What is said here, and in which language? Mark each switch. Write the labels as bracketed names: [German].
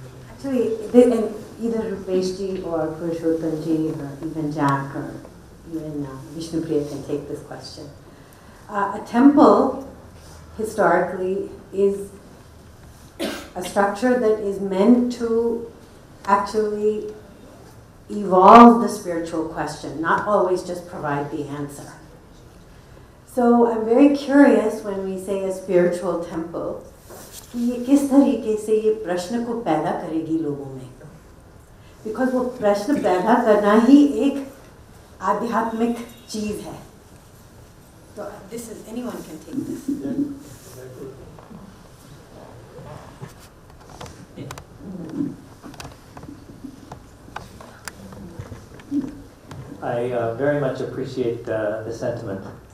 [English] Actually, either Rupesh ji or Purushottam ji or even Jack or even Vishnupriya can take this question. A temple, historically, is a structure that is meant to actually evolve the spiritual question, not always just provide the answer. So I'm very curious when we say a spiritual temple, [Hindi] कि ये किस तरीके से ये प्रश्न को पैदा करेगी लोगों में, [English] because [Hindi] वो प्रश्न पैदा करना ही एक आध्यात्मिक चीज है. [English] So this is, anyone can take this. I very much appreciate the sentiment.